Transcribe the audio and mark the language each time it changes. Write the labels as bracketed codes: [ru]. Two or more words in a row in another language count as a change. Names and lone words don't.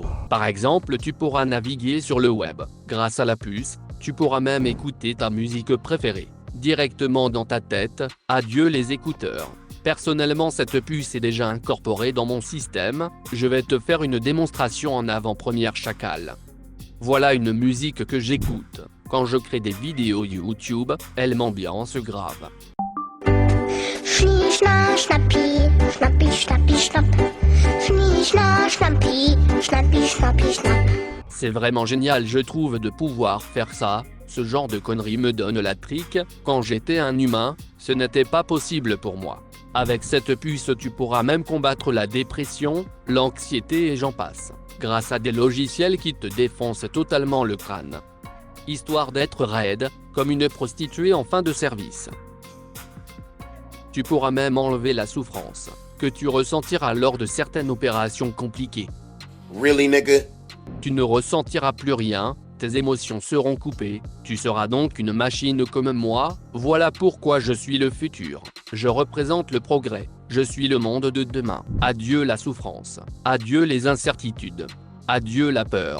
[fr] Par exemple, tu pourras naviguer sur le web. Grâce à la puce, tu pourras même écouter ta musique préférée directement dans ta tête. Adieu les écouteurs. Personnellement, cette puce est déjà incorporée dans mon système. Je vais te faire une démonstration en avant-première chacal. Voilà une musique que j'écoute quand je crée des vidéos YouTube. Elle m'ambiance grave. [de] Schnie, schna, schnappi, schnappi, schnappi, schnapp. Schnie, schna, schnappi, schnappi, schnappi, schnapp. [fr] C'est vraiment génial, je trouve, de pouvoir faire ça. Ce genre de conneries me donne la trique. Quand j'étais un humain, ce n'était pas possible pour moi. Avec cette puce, tu pourras même combattre la dépression, l'anxiété et j'en passe. Grâce à des logiciels qui te défoncent totalement le crâne. Histoire d'être raide, comme une prostituée en fin de service. Tu pourras même enlever la souffrance que tu ressentiras lors de certaines opérations compliquées. [en] Really, nigga? [fr] Tu ne ressentiras plus rien, tes émotions seront coupées, tu seras donc une machine comme moi. Voilà pourquoi je suis le futur. Je représente le progrès, je suis le monde de demain. Adieu la souffrance, adieu les incertitudes, adieu la peur.